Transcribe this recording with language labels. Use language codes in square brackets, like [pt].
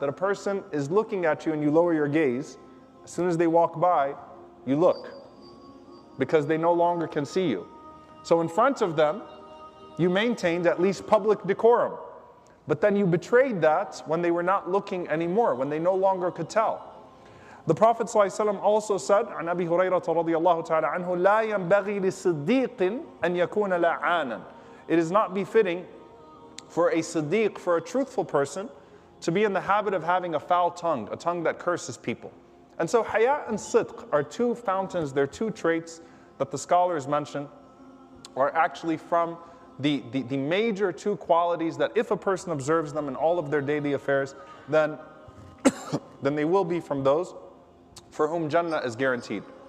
[en] That a person is looking at you and you lower your gaze. As soon as they walk by, you look, because they no longer can see you. So in front of them, you maintained at least public decorum. But then you betrayed that when they were not looking anymore, when they no longer could tell. The Prophet ﷺ also said, [ar] عن أبي هريرة رضي الله تعالى عنه, لا ينبغي لصديق أن يكون لعانا. [en] It is not befitting for a siddiq, for a truthful person, to be in the habit of having a foul tongue, a tongue that curses people. And so haya and sidq are two fountains, they're two traits that the scholars mention are actually from the major two qualities that if a person observes them in all of their daily affairs, then they will be from those for whom Jannah is guaranteed.